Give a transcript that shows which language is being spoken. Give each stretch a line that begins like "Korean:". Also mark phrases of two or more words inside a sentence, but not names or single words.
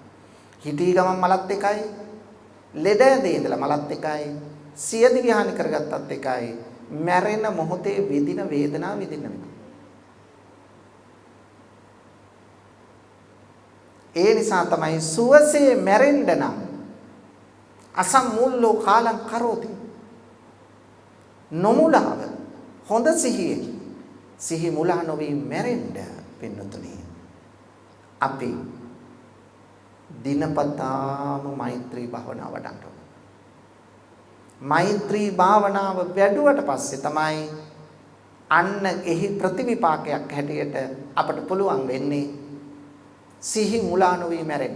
Sinhala: හිතී ගමන් මලත් එකයි, ලෙඩ ඇඳේ ඉඳලා මලත් එකයි, සියදිවි හානි කරගත්තත් එකයි. මැරෙන මොහොතේ විඳින වේදනාව විඳින්න වෙනවා. ඒ නිසා තමයි සුවසේ මැරෙන්න නම්
Pali: අසම්මුල්ලෝ කාලං කරෝති.
Sinhala: නොමුලාව හොඳ සිහියේ සිහි මුලා නොවී මැරෙන්න පින්නතුනි. අපි දිනපතාම මෛත්‍රී භාවනාව වඩන්න ඕන. මෛත්‍රී භාවනාව වැඩුවට පස්සේ තමයි අන්න එහි ප්‍රතිවිපාකයක් හැටියට අපට පුළුවන් වෙන්නේ සිහි මුලා නොවී මැරෙන්න.